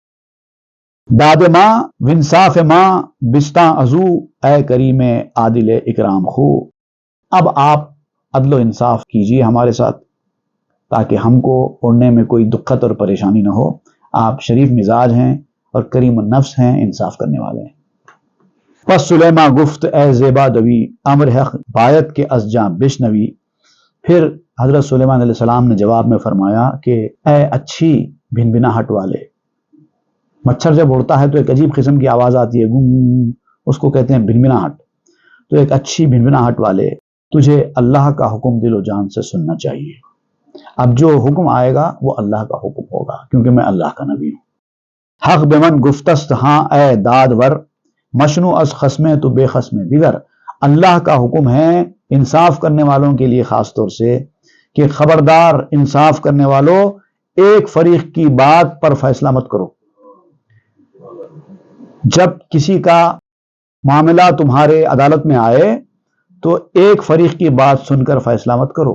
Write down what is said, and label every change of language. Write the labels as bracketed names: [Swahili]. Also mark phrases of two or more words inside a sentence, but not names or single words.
[Persian] داد ماں ونصاف ماں بستاں ازو، اے کریم عادل اکرام خو، [Urdu] اب آپ عدل و انصاف کیجئے ہمارے ساتھ تاکہ ہم کو اڑنے میں کوئی دقت اور پریشانی نہ ہو۔ آپ شریف مزاج ہیں اور کریم النفس ہیں، انصاف کرنے والے ہیں۔ [Persian] پس سلیما گفت اے زیبا دوی، امر حق بایت کے از جاں بشنوی، [Urdu] پھر حضرت سلیمان [Arabic] علیہ السلام [Urdu] نے جواب میں فرمایا کہ اے اچھی بھن بھناہٹ والے، مچھر جب اڑتا ہے تو ایک عجیب قسم کی آواز آتی ہے، گم، اس کو کہتے ہیں بھن بھناہٹ، تو ایک اچھی بھن بھناہٹ والے، تجھے اللہ کا حکم دل و جان سے سننا چاہیے۔ اب جو حکم آئے گا وہ اللہ کا حکم ہوگا، کیونکہ میں اللہ کا نبی ہوں۔ [Persian] حق بمن گفتست ہاں اے دادور، مشنو از خصمیں تو بے خصم دیگر، [Urdu] اللہ کا حکم ہے انصاف کرنے والوں کے لیے خاص طور سے کہ خبردار انصاف کرنے والوں، ایک فریق کی بات پر فیصلہ مت کرو۔ جب کسی کا معاملہ تمہارے عدالت میں آئے تو ایک فریق کی بات سن کر فیصلہ مت کرو۔